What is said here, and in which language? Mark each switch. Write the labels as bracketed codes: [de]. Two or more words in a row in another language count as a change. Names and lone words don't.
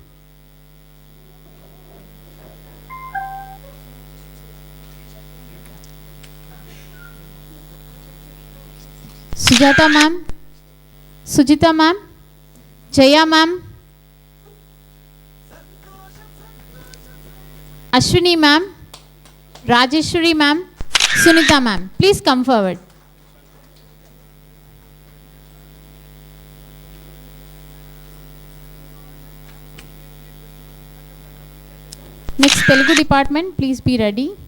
[en] Sujata ma'am, Sujita ma'am, Jaya ma'am, Ashwini ma'am, Rajeshwari ma'am, Sunita ma'am. Please come forward. Next, Telugu department, please be ready.